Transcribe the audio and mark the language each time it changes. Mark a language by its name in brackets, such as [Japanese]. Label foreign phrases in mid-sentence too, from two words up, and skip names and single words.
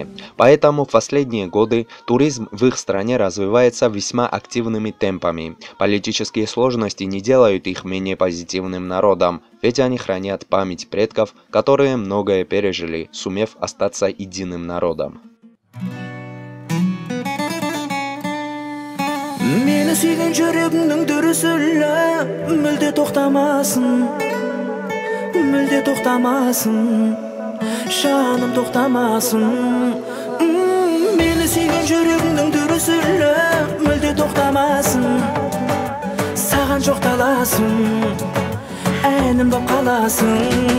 [Russian] Поэтому в последние годы туризм в их стране развивается весьма активными темпами. Политические сложности не делают их менее позитивным народом, ведь они хранят память предков, которые многое пережили, сумев остаться единым народом. [Kazakh] Мені сүйген жүрегіңнің дүрсілі мүлде тоқтамасын, жаным тоқтамасын. Мені сүйген жүрегіңнің дүрсілі мүлде тоқтамасын, саған жоқталасын, әнім боп қаласың.